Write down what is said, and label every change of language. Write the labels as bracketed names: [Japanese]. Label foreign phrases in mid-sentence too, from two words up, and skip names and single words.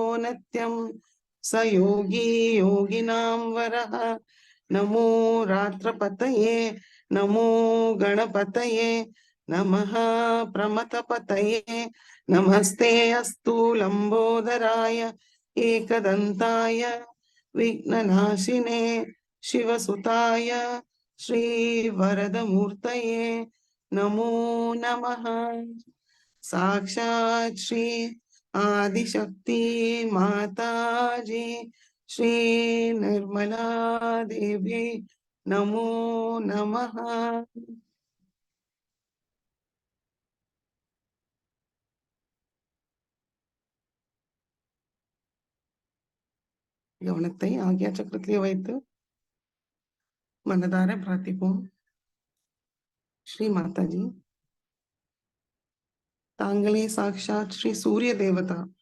[Sanskrit] नित्यं स योगी योगिनां वरः नमो रात्रपतये नमो गणपतये नमः प्रमथपतये नमस्ते अस्तु लंबोदराय एकदन्ताय विघ्ननाशिने शिवसुताय श्रीवरदमूर्तये नमो नमः। साक्षात् श्री आदिशक्ति माताजी श्री निर्मला देवी नमो नमः। [Tamil] கவனத்தை ஆகிய சக்கரத்திலே வைத்து மனதார பிரார்த்திப்போம். ஸ்ரீ மாதாஜி, தாங்களே சாக்ஷாத் ஸ்ரீ சூரிய தேவதா.